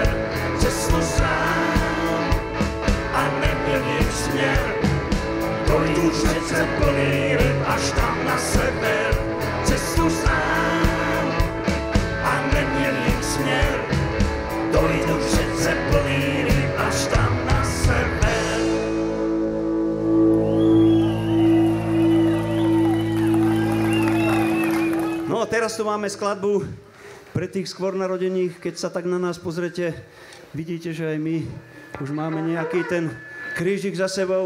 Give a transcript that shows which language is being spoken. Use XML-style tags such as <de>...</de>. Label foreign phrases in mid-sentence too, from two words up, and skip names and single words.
<cs>Cestu sám a nemění směr. Dojdu řece pomírit až tam na sever. Cestu sám a neměním směr. Dojdu řece pomírit až tam na sever.</cs> <sk>No a teraz tu máme skladbu pre tých skôr narodených. Keď sa tak na nás pozrete, vidíte, že aj my už máme nejaký ten krížik za sebou.</sk>